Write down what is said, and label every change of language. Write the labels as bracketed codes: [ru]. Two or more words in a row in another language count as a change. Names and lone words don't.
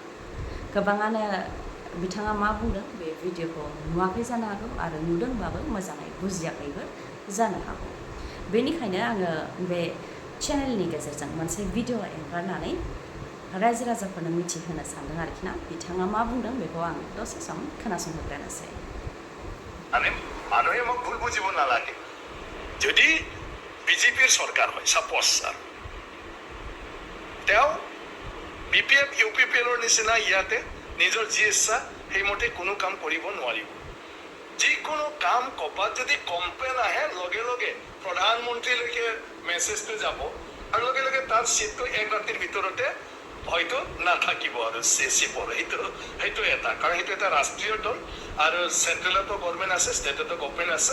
[brx] गोबाङानो बिथाङा मा बुंदों बे भिडिअखौ नुवाखै जानो हागौ आरो नुदोंबाबो मोजाङै बुजियाखैबो जानो हागौ। बेनिखायनो आङो बे चेनेलनि गेजेरजों मोनसे भिडिअ एंगारनानै रायजो राजाफोरनो मिथिहोनो सानदों आरोखि ना। बिथाङा मा बुंदों बेखौ आं दसे सम खोनासंहोग्रोनोसै। [as] মানুহে মোক ভুল বুজিব নালাগে। যদি বিজেপিৰ চৰকাৰ হয় সাপোজ তেওঁ বিপিএফ ইউপিপিএলৰ নিচিনা ইয়াতে নিজৰ যি ইচ্ছা সেইমতে কোনো কাম কৰিব নোৱাৰিব। যিকোনো কাম ক'ৰবাত যদি কমপ্লেইন আহে লগে লগে প্ৰধানমন্ত্ৰীলৈকে মেছেজটো যাব আৰু লগে লগে তাত চিটটো এক ৰাতিৰ ভিতৰতে হয়তো নাথাকিব আৰু চিপৰ সেইটো এটা, কাৰণ সেইটো এটা ৰাষ্ট্ৰীয় দল আৰু চেন্ট্ৰেলতো গভৰ্ণমেণ্ট আছে, ষ্টেটতো গভৰ্ণমেণ্ট আছে।